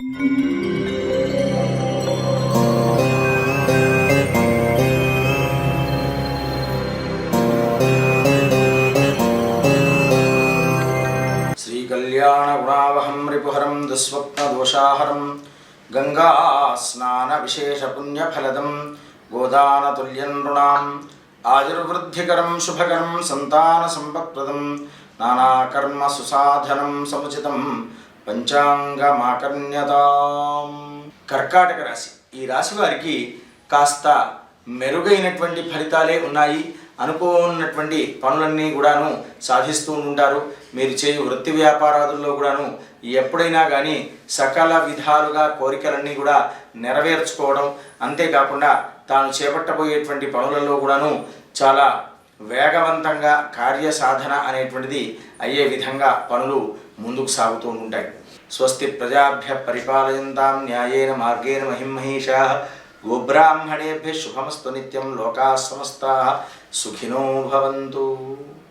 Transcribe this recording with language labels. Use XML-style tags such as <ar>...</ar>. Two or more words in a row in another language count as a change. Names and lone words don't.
<sa>कल्याणगुणावहं रिपुहरं दुःस्वप्नदोषाहरं गंगा स्नान विशेष पुण्यफलदं गोदानतुल्यं नृणाम् आयुर्वृद्धिकरं शुभकरं संतानसंपत्प्रदं नानाकर्म सुसाधनं समुचितं పంచాంగమాకర్ణ్యతాం.</sa> <te>కర్కాటక రాశి. ఈ రాశి వారికి కాస్త మెరుగైనటువంటి ఫలితాలే ఉన్నాయి. అనుకోనటువంటి పనులన్నీ కూడాను సాధిస్తూ ఉంటారు. మీరు చేయు వృత్తి వ్యాపారాదుల్లో కూడాను ఎప్పుడైనా కానీ సకల విధాలుగా కోరికలన్నీ కూడా నెరవేర్చుకోవడం, అంతేకాకుండా తాను చేపట్టబోయేటువంటి పనులలో కూడాను చాలా వేగవంతంగా కార్యసాధన అనేటువంటిది అయ్యే విధంగా పనులు ముందుకు సాగుతూ ఉంటాయి.</te> <sa>స్వస్తి ప్రజాభ్య పరిపాలయంతాం న్యాయేన మార్గేణ మహిమహీషాః గోబ్రాహ్మణేభ్యః శుభమస్తు నిత్యం. లోకాః సమస్తాః సుఖినో భవంతు.</sa>